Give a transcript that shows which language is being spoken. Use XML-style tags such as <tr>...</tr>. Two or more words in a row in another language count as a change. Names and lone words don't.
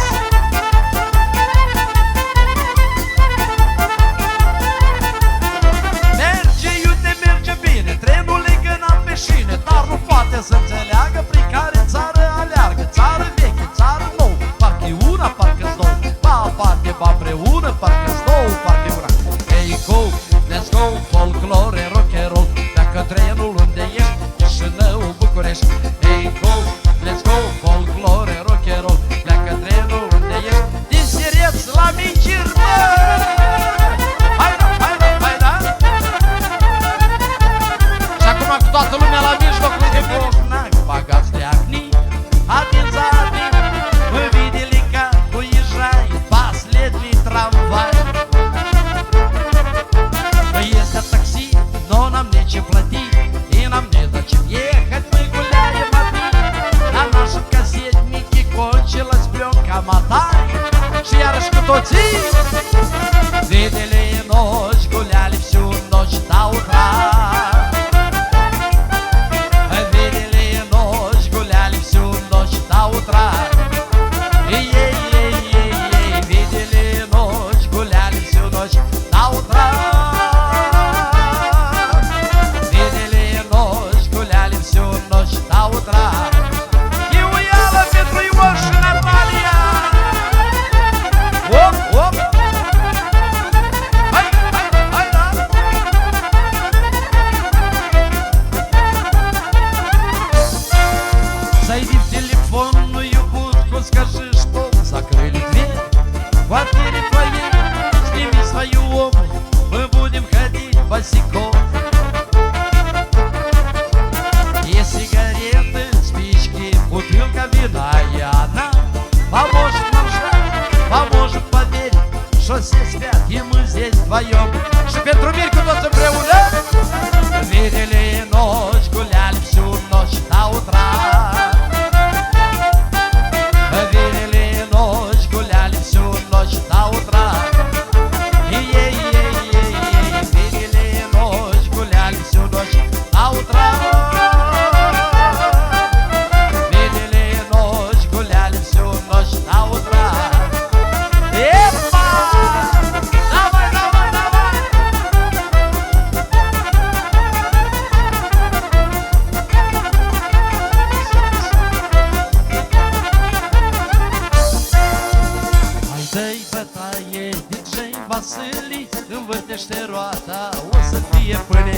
<ro>Merge iute, merge bine, trenul e gânat pe șine. Dar nu poate să înțeleagă prin care țară aleargă. Țară veche, țară nouă, parcă-i una, parcă-s două. Ba aparte, ba împreună, parcă-s două, parcă-i una.</ro> <en>Hey ho, let's go, folclore, rock and roll.</en> <ro>Pleacă trenul unde ești, Chișinău, București.</ro> <en>Hey ho, let's go, folclore, rock and roll.</en> <ro>Pleacă trenul unde ești, din Sireț la Minciri, mă! Hai da, hai da, hai da! Și acum cu toată lumea la mijloc, lângă Bocnac, bagați de acni, atinți adni,</ro> <ru>вы видели, как уезжает последний трамвай? Ездят такси, но нам нечем платить, и нам незачем ехать, мы гуляем одни. На нашем кассетнике кончилась пленка, мотай,</ru> <ro>și iarăși cu toții.</ro> <ru>Видели ночь, гуляли всю ночь до утра. Видели ночь, гуляли всю ночь до утра. Ей-ей-ей-ей, видели ночь, гуляли всю ночь до утра. Видели ночь, гуляли всю ночь до утра.</ru> <ro>Chiuială pentru Ion și Natalia. Оп, оп. Hai, hai, hai, da.</ro> <ru>Зайди в телефонную будку, скажи, что закрыли дверь в квартире твоей. Сними свою обувь, мы будем ходить босиком. Есть сигареты, спички, бутылка вина, и она поможет нам ждать, поможет поверить, что все спят, и мы здесь вдвоем.</ru> <ro>Și pentru Mircu toți împreună.</ro> <ru>Видели ночь, гуляли всю ночь до утра. Видели ночь, гуляли всю ночь до утра. Ей-ей-ей-ей, видели ночь, гуляли всю ночь до утра. Видели ночь, гуляли всю ночь до утра. Эпа! Давай, давай, давай!</ru> <ro>Hai dă-i bătaie, DJ Vasili, învârtește roata, o să fie pâine.</ro>